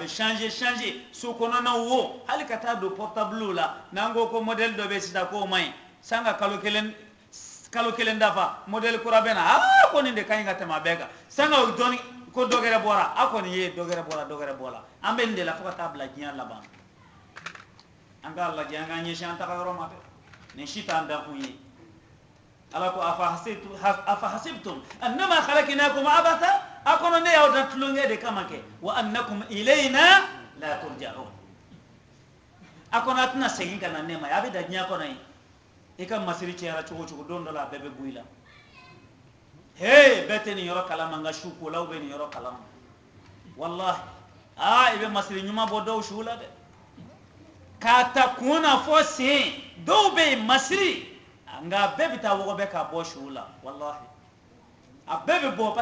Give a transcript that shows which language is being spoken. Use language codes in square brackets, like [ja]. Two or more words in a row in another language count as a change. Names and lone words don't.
[bm] changer so kɔnɔnaw wo hali ka taa don portable la n'an ko ko modèle dɔ bɛ sisan k'o man ɲi san ka kalo kelen dafa modèle kura bɛ na ko nin de ka ɲi ka tɛmɛ a bɛɛ kan san ka dɔɔni ko dɔ gɛrɛ bɔra a kɔni ye dɔ gɛrɛ bɔra an bɛ nin de la fo ka taa bila diɲɛ laban an k'a lajɛ an k'an ɲɛsin an taga yɔrɔ ma dɛ nin si t'an dakun ye ala ko [ar] أفحسبتم أنما خلقناكم عبثا [bm] a kono ne y'aw dan tulonkɛ de kama kɛ wa [ar] أنكم إلينا لا ترجعون [bm] a kono a tɛna segin ka na ne ma a bɛ da diɲɛ kɔnɔ yen i ka masiri cɛyara cogo cogo don dɔ la a bɛɛ bɛ bɔ i la bɛɛ tɛ nin yɔrɔ kalama nka su kolaw bɛ nin yɔrɔ kalama wallahi i bɛ masiri ɲuman bɔ dɔw su la dɛ k'a ta kun na fɔ sen dɔw bɛ yen masiri nka bɛɛ bɛ taa wɔgɔbɛ k'a bɔ su la wallahi a bɛɛ bɛ bɔ